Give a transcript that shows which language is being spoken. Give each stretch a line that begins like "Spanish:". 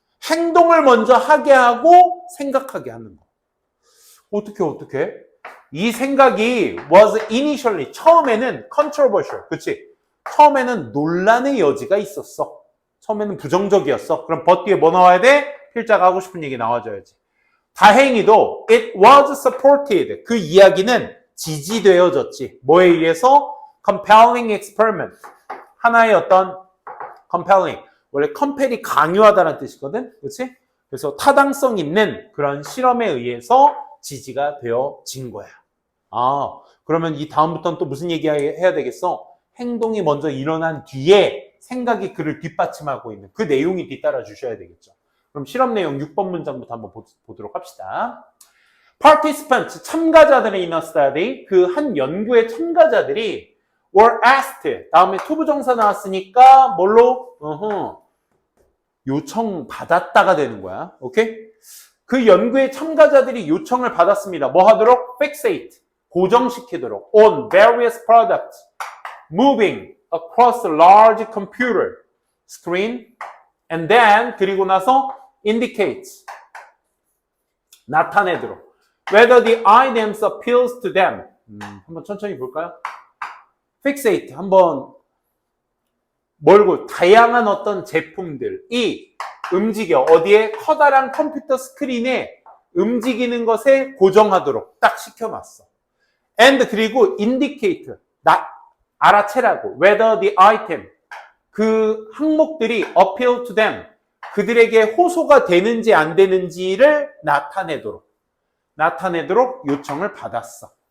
Korean: 행동을 먼저 하게 하고 생각하게 하는 거. 어떻게? 이 생각이
English: was initially,
Korean: 처음에는
English: controversial,
Korean: 그치? 처음에는 논란의 여지가 있었어. 처음에는 부정적이었어. 그럼 but 뒤에 뭐 나와야 돼? 필자가 하고 싶은 얘기 나와줘야지. 다행히도
English: it was supported.
Korean: 그 이야기는 지지되어졌지. 뭐에 의해서?
English: compelling experiment.
Korean: 하나의 어떤 compelling. 원래 compel이 강요하다는 뜻이거든. 그렇지? 그래서 타당성 있는 그런 실험에 의해서 지지가 되어진 거야. 그러면 이 다음부터는 또 무슨 얘기 해야 되겠어? 행동이 먼저 일어난 뒤에 생각이 그를 뒷받침하고 있는 그 내용이 뒤따라 주셔야 되겠죠. 그럼 실험 내용 6번 문장부터 한번 보도록 합시다.
English: Participants,
Korean: 참가자들의
English: in a study,
Korean: 그 한 연구의 참가자들이
English: were asked,
Korean: 다음에 투부정사 나왔으니까 뭘로? 요청받았다가 되는 거야. 오케이? 그 연구의 참가자들이 요청을 받았습니다. 뭐 하도록?
English: Fixate,
Korean: 고정시키도록
English: on various products, moving across a large computer screen, and then
Korean: 그리고 나서
English: indicates,
Korean: 나타내도록
English: whether the items appeals to them.
Korean: 한번 천천히 볼까요? fixate, 한번 멀고 다양한 어떤 제품들이 움직여 어디에? 커다란 컴퓨터 스크린에 움직이는 것에 고정하도록 딱 시켜놨어.
English: and
Korean: 그리고
English: indicate,
Korean: 알아채라고
English: whether the item,
Korean: 그 항목들이
English: appeal to them,
Korean: 그들에게 호소가 되는지 안 되는지를 나타내도록 요청을 받았어.